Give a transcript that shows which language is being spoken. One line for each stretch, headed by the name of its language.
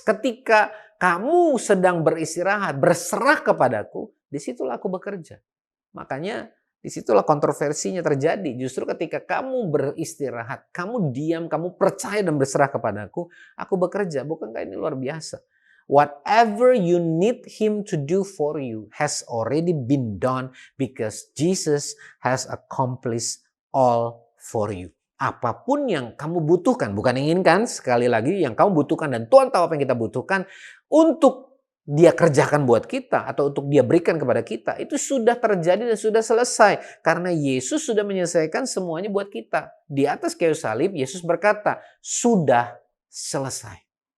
Indonesian: Ketika kamu sedang beristirahat, berserah kepadaku, disitulah aku bekerja. Makanya disitulah kontroversinya terjadi. Justru ketika kamu beristirahat, kamu diam, kamu percaya dan berserah kepadaku, aku bekerja. Bukankah ini luar biasa?
English: Whatever you need him to do for you has already been done because Jesus has accomplished all for you.
Indonesian: Apapun yang kamu butuhkan, bukan inginkan, sekali lagi yang kamu butuhkan dan Tuhan tahu apa yang kita butuhkan untuk dia kerjakan buat kita atau untuk dia berikan kepada kita, itu sudah terjadi dan sudah selesai. Karena Yesus sudah menyelesaikan semuanya buat kita. Di atas kayu salib, Yesus berkata, sudah selesai.